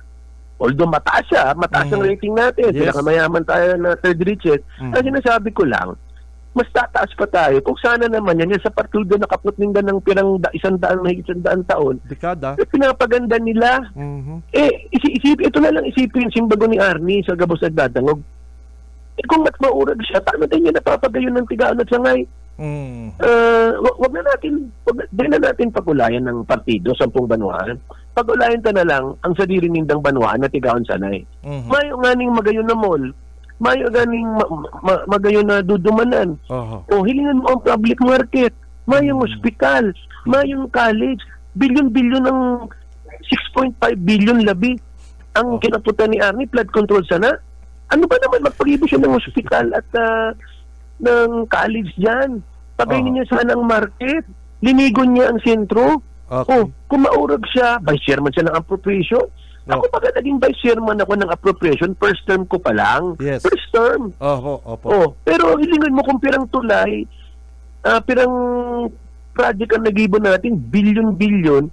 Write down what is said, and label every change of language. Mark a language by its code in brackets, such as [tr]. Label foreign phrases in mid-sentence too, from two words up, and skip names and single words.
[tl] Although mataas ang rating natin. Yes. Pinakamayaman tayo na [en] third richest. [tl] Ang sinasabi ko lang, mas tataas pa tayo. [bik] Kung sana naman yan sa partido na kaputningan ng pirang 100 taon, dekada, pinapaganda nila. Ito na lang isipin simbago ni Arnie sa Gabos Nagdadangog. Kung maurag siya, paano tayo napapagayon ng Tigaon at Sangay? Wag na natin pagulayan ng partido, 10 banwaan. Pagulayan ta na lang ang sadiri nindang banwaan na Tigaon Sanay. Mayo nga ning magayon na mall, mayo ganing magayon na dudumanan. O hilingan mo ang [en] public market, [bik] mayong hospital, mayong college, bilyon-bilyon ng 6.5 billion labi ang kinaputan ni Arnie, flood control sana. Ano ba naman magpag-ibig siya ng hospital at ng college dyan? Pagayin niya sana ang market, linigon niya ang sentro. Kung maurag siya, [en] vice chairman [bik] siya ng appropriation. Ako pagka naging [en] vice chairman [bik] ako ng appropriation, [en] first term [bik] ko pa lang. Yes. [en] First term. [bik] Pero hilingan mo kung pirang tulay, pirang project ang nag-ibo natin, bilyon-bilyon.